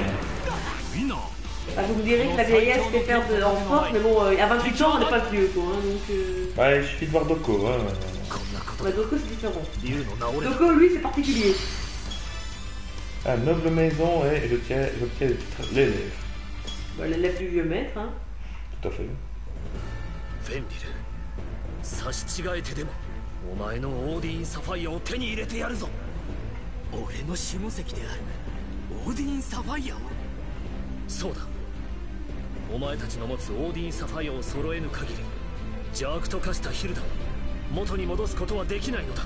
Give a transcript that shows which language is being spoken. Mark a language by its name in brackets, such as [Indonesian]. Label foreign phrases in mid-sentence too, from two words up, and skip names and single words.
[French] Vous me direz que la vieillesse fait perdre en force, mais bon, à 28 ans, on n'est pas vieux, quoi. Hein, donc, ouais, il suffit de voir Doko. Hein. Ouais, Doko, c'est différent. Doko, lui, c'est particulier. Ah, noble maison, et j'obtiens le titre l'élève. Bah, l'élève du vieux maître, hein. Tout à fait. [Japanese] フェンリル、差し違えてでもお前のオーディン・サファイアを手に入れてやるぞ。俺の守護石であるオーディン・サファイアを。そうだ、お前たちの持つオーディン・サファイアを揃えぬ限り邪悪と化したヒルダを元に戻すことはできないのだ。